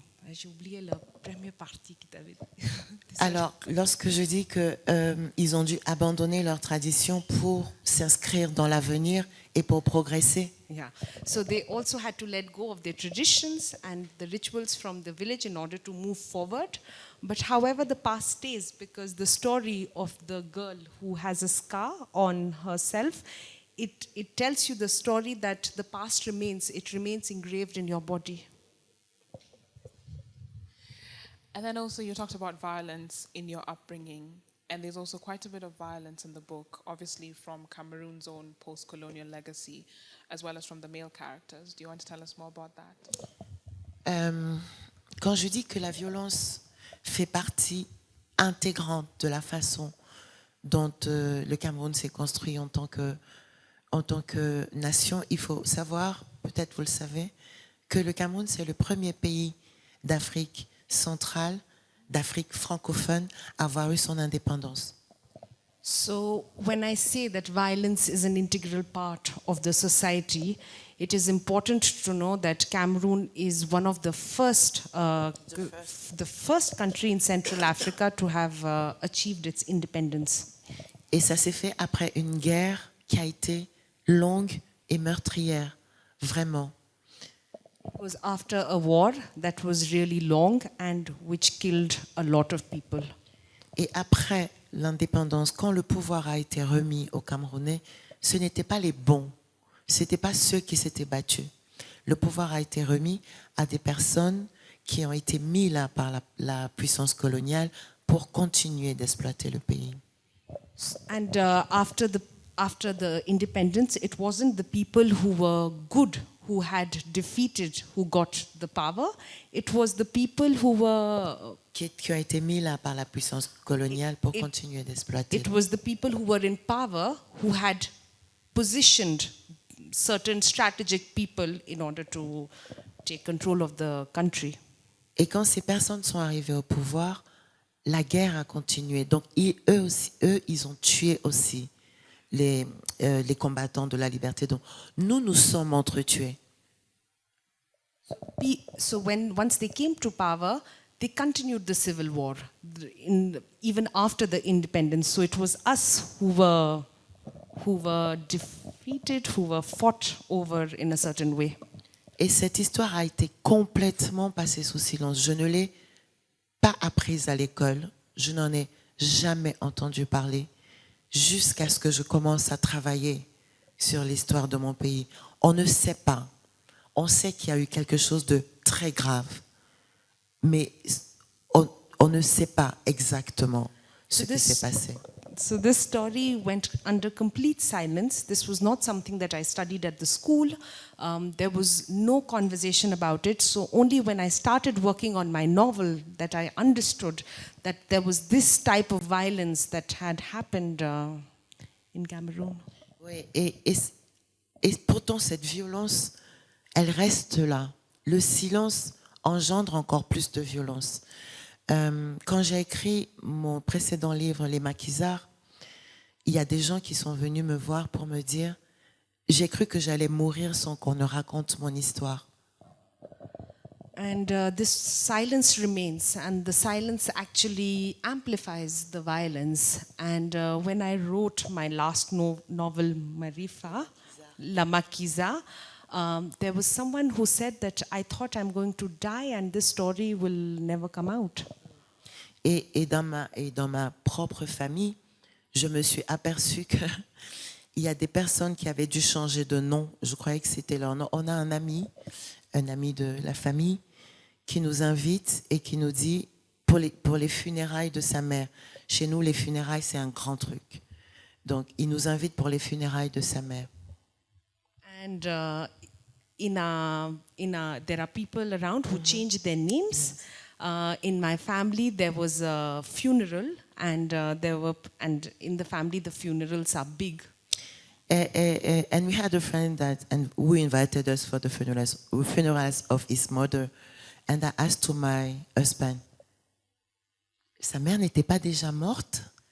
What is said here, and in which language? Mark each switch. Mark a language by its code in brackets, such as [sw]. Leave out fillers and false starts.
[fr] J'ai oublié la première partie que tu avais dit. Alors, lorsque je dis qu'ils ont dû abandonner leur tradition pour s'inscrire dans l'avenir et pour progresser. [en] Yeah, so they also had to let go of their traditions and the rituals from the village in order to move forward. But however, the past stays because the story of the girl who has a scar on herself, it tells you the story that the past remains. It remains engraved in your body. And then also you talked about violence in your upbringing, and there's also quite a bit of violence in the book, obviously from Cameroon's own post-colonial legacy, as well as from the male characters. Do you want to tell us more about that? [fr] Quand je dis que la violence fait partie intégrante de la façon dont le Cameroun s'est construit en tant que nation, il faut savoir, peut-être vous le savez, que le Cameroun, c'est le premier pays d'Afrique centrale, d'Afrique francophone, à avoir eu son indépendance. [en] So when I say that violence is an integral part of the society, it is important to know that Cameroon is one of the first country in Central Africa to have achieved its independence. [fr] Et ça s'est fait après une guerre qui a été longue et meurtrière, vraiment. [en] It was after a war that was really long and which killed a lot of people. [fr] Et après l'indépendance, quand le pouvoir a été remis aux Camerounais, ce n'étaient pas les bons, ce n'étaient pas ceux qui s'étaient battus. Le pouvoir a été remis à des personnes qui ont été mis là par la puissance coloniale pour continuer d'exploiter le pays. [en] And after the independence, it wasn't the people who were good who had defeated who got the power. It was the people who were [fr] Qui ont été mis là par la puissance coloniale pour continuer d'exploiter. [en] It was the people who were in power who had positioned certain strategic people in order to take control of the country. [fr] Et quand ces personnes sont arrivées au pouvoir, la guerre a continué. Donc eux, ils ont tué aussi les combattants de la liberté. Donc nous sommes entretués. [en] So once they came to power, they continued the civil war even after the independence. So it was us who were defeated, who were fought over in a certain way. [fr] Et cette histoire a été complètement passée sous silence. Je ne l'ai pas apprise à l'école. Je n'en ai jamais entendu parler jusqu'à ce que je commence à travailler sur l'histoire de mon pays. On ne sait pas. On sait qu'il y a eu quelque chose de très grave, mais on ne sait pas exactement ce qui s'est passé. [en] So this story went under complete silence. This was not something that I studied at the school. There was no conversation about it. So only when I started working on my novel that I understood that there was this type of violence that had happened in Cameroon. [fr] Oui, et pourtant cette violence, elle reste là. Le silence engendre encore plus de violence. Quand j'ai écrit mon précédent livre, Les Maquisards, il y a des gens qui sont venus me voir pour me dire « J'ai cru que j'allais mourir sans qu'on ne raconte mon histoire. » [en] And this silence remains, and the silence actually amplifies the violence. And when I wrote my last novel, Marifa, La Maquiza, there was someone who said that I thought I'm going to die and this story will never come out. [fr] Et dans ma propre famille, je me suis aperçue qu'il y a des personnes qui avaient dû changer de nom. Je croyais que c'était leur nom. On a un ami de la famille, qui nous invite et qui nous dit pour les funérailles de sa mère. Chez nous, les funérailles, c'est un grand truc. Donc, il nous invite pour les funérailles de sa mère. [en] And there are people around who change their names. In my family, there was a funeral, and in the family, the funerals are big. And we had a friend who invited us for the funerals of his mother. And I asked to my husband, [fr] sa mère n'était pas déjà morte?